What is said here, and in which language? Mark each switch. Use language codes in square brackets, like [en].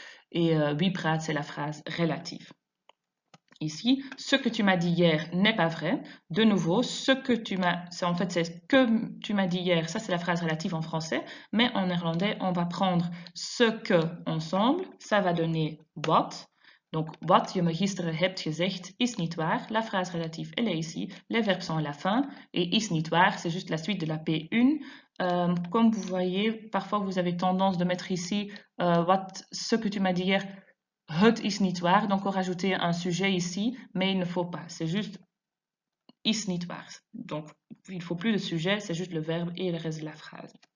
[fr] Et [nl] wie praat, [fr] c'est la phrase relative. Ici, ce que tu m'as dit hier n'est pas vrai. De nouveau, ce que tu m'as, en fait, c'est ce que tu m'as dit hier, ça c'est la phrase relative en français, mais en néerlandais, on va prendre ce que ensemble, ça va donner what. [nl] Donc, wat je me gisteren hebt gezegd is niet waar. [fr] La phrase relative, elle est ici. Les verbes sont à la fin. Et [nl] is niet waar, [fr] c'est juste la suite de la P1. Comme vous voyez, parfois vous avez tendance de mettre ici ce que tu m'as dit hier. [nl] Het is niet waar, [fr] donc on rajouter un sujet ici, mais il ne faut pas. C'est juste [nl] is niet waar. [fr] Donc il ne faut plus de sujet, c'est juste le verbe et le reste de la phrase.